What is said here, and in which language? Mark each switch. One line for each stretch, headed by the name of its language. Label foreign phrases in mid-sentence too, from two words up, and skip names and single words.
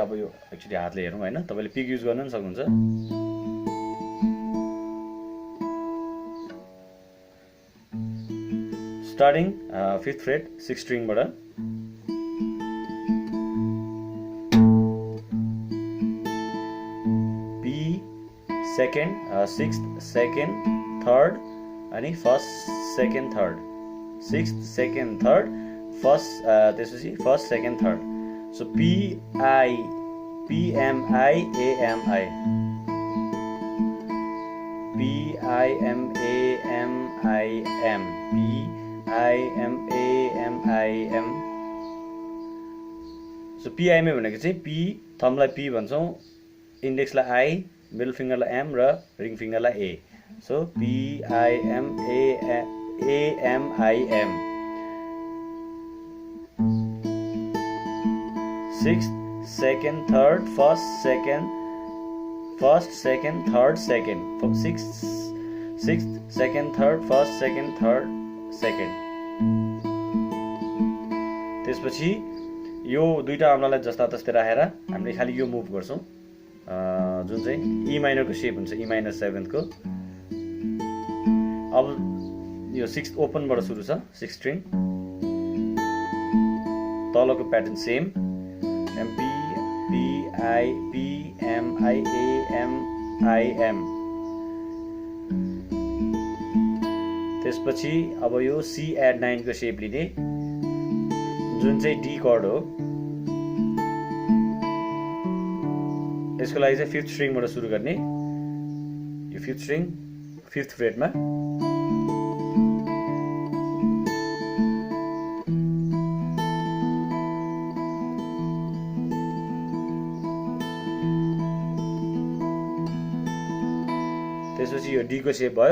Nepali: अब यो एक्चुअली हातले हेरौँ होइन, तपाईँले
English: pick use
Nepali: गर्न पनि सक्नुहुन्छ।
English: starting 5th fret 6th stringबाट, B second 6th second third
Nepali: अनि
English: first second third, 6th second third first,
Nepali: त्यसपछि
English: first second third. So P I P M I A M I P I M A M I M P I M A M I M। So P I M
Nepali: भनेको चाहिँ P, थम्बलाई P भन्छौँ, इन्डेक्सलाई I,
English: middle fingerलाई
Nepali: M र
English: ring fingerलाई
Nepali: A।
English: So P I M A M I M। 6th second third first second third second, 6th second third first second third second।
Nepali: त्यसपछि यो दुईटा औँलालाई जस्ता तस्तै राखेर हामीले खालि यो मुभ गर्छौँ, जुन चाहिँ ई माइनरको सेप हुन्छ, ई माइनर 7th को। अब यो 6th ओपनबाट सुरु छ, 6th स्ट्रिङ, तलको प्याटर्न सेम,
English: M P P I P M I A M I M।
Nepali: त्यसपछि अब यो C add 9 को सेप लिने, जुन चाहिँ डी कर्ड हो। यसको लागि चाहिँ 5th स्ट्रिङबाट सुरु गर्ने, यो 5th स्ट्रिङ 5th फ्रेटमा, त्यसपछि यो डी को सेप भयो।